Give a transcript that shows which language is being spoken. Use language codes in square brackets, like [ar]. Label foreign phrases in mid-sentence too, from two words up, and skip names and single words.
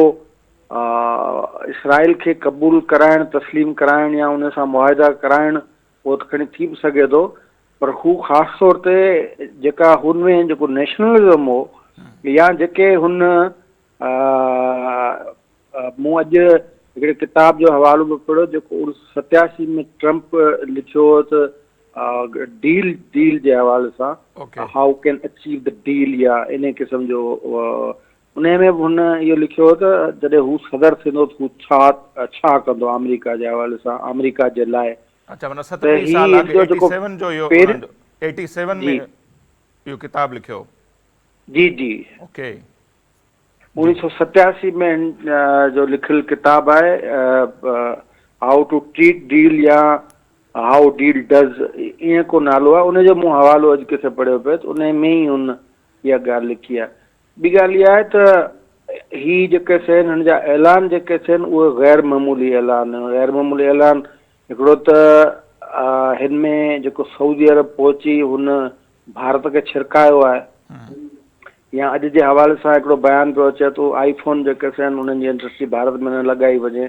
[sd] इसराइल खे क़बूल कराइण, तस्लीम कराइण या उन सां मुआहिदा कराइण उहो त खणी थी बि सघे थो, पर हू ख़ासि तौर ते जेका हुन में जेको नेशनलिज़म हो या जेके हुन मूं अॼु हिकिड़े किताब जो हवालो बि पढ़ियो जेको 1987 में ट्रम्प लिखियो हो त डील जे हवाले सां, ओके [en] how can achieve the deal, [sd] या इन क़िस्म जो उन में बि हुन इहो लिखियो हो त जॾहिं हू सदर थींदो त हू छा कंदो अमेरिका जे हवाले सां, अमेरिका जे लाइ। अच्छा माना त 37 साल ही अॻु जो जेको 87 जो इहो पहिरियों, उन्हनि 87 में जी इहो किताब लिखियो। जी जी ओके जी 1987 में जो लिखियल किताब आहे [en] how to treat deal [sd] या [en] how deal does, [sd] ईअं को नालो आहे। उनजो मूं हवालो अॼु किथे पढ़ियो पियो त उन में ई हुन इहा ॻाल्हि लिखी आहे। ॿी ॻाल्हि इहा आहे त ही जेके थियनि हिन जा ऐलान जेके थियनि उहे गैर मामूली ऐलान आहिनि। गैर मामूली ऐलान हिकिड़ो त हिन में जेको सऊदी अरब पहुची हुन भारत खे छिरकायो आहे, या अॼु जे हवाले सां हिकिड़ो बयान पियो अचे थो आईफोन जेके थियनि उन्हनि जी इंडस्ट्री भारत में न लॻाई वञे।